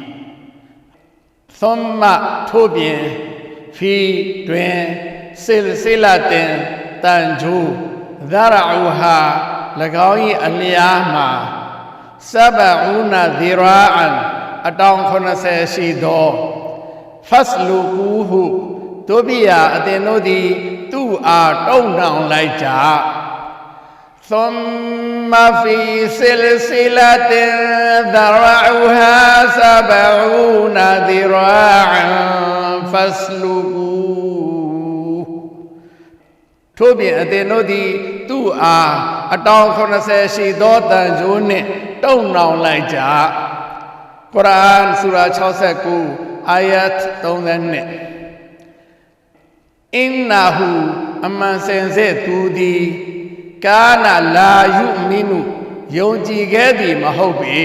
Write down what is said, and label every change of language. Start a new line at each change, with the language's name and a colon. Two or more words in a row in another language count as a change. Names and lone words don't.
Burmese: Thumma ထို့ပြင် Fi တွင် Silsilatin တန်ကြိုး Dhara'uha ၎င်း၏အလျားမှာ
Arabic: سبعون ذراعا
Burmese: အတောင်80ရှိသော Fasluquhu တို့ပြရာအသင်တို့သည်သူ့အားတုံ့နှောင်လိုက်ကြ
Arabic: ثم في سلسلة ذرعها سبعون ذراعا فاسلكوه
Burmese: ထို့ပြင်အသင်တို့သည်သူ့အားအတောင်80ရှိသောတန်ကြိုးနှင့်တုံ့နှောင်လိုက်ကြ ကုရ်အာန်စူရာ69အာယတ်32 အင်နာဟူအမှန်စင်စစ်သူသည်
Arabic: كان لا يؤمن
Burmese: ယုံကြည်ခဲ့သည်မဟုတ်ပေ